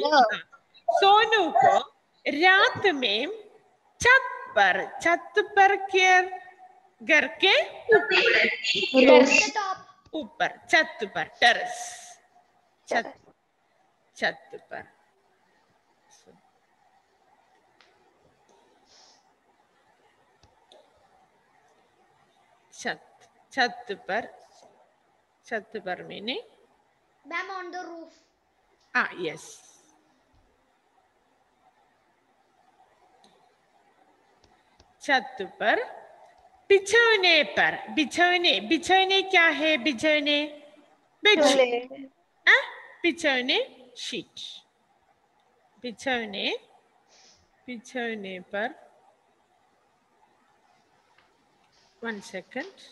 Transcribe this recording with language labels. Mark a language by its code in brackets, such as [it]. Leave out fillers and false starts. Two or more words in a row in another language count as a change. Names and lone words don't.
[hi] सोनू को रात में छत पर घर के ऊपर छत पर टेरेस छत पर छत पर मीनिंग [en] Ma'am, on the roof. Yes. [hi] छत पर बिछौने क्या है? बिछौने बेडशीट. बिछौने शीट. बिछौने पर 1 second.